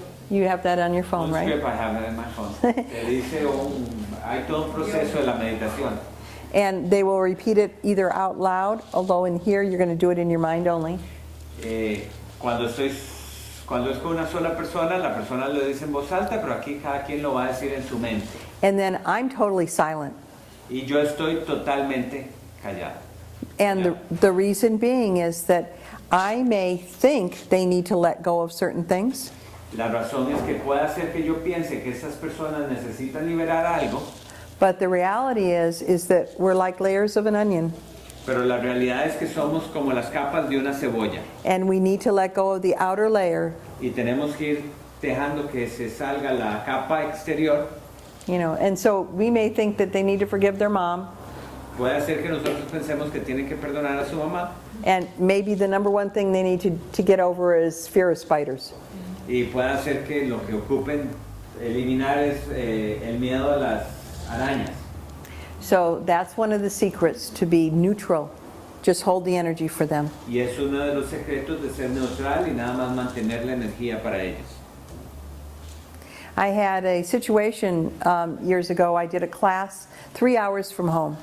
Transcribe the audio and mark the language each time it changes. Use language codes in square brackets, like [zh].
[en] You have that on your phone, [es] un [en] right? script, I have it in my phone. [es] Se dice hay todo un proceso de la meditación. [en] And they will repeat it either out loud, although in here you're going to do it in your mind only. [es] Cuando es con una sola persona, la persona lo dice en voz alta, pero aquí cada quien lo va a decir en su mente. [en] And then I'm totally silent. [es] Y yo estoy totalmente callado. [en] And the reason being is that I may think they need to let go of certain things, [es] La razón es que puede hacer que yo piense que esas personas necesitan liberar algo, [en] but the reality is that we're like layers of an onion, [es] pero la realidad es que somos como las capas de una cebolla [en] and we need to let go of the outer layer, [es] y tenemos que ir dejando que se salga la capa exterior. [en] and so we may think that they need to forgive their mom, [es] Puede hacer que nosotros pensemos que tienen que perdonar a su mamá [en] and maybe the number one thing they need to get over is fear of spiders. [es] y puede hacer que lo que ocupen eliminar es el miedo a las arañas. [en] So that's one of the secrets, to be neutral. Just hold the energy for them. [es] Y es uno de los secretos de ser neutral y nada más mantener la energía para ellos. [en] I had a situation years ago. I did a class 3 hours from home.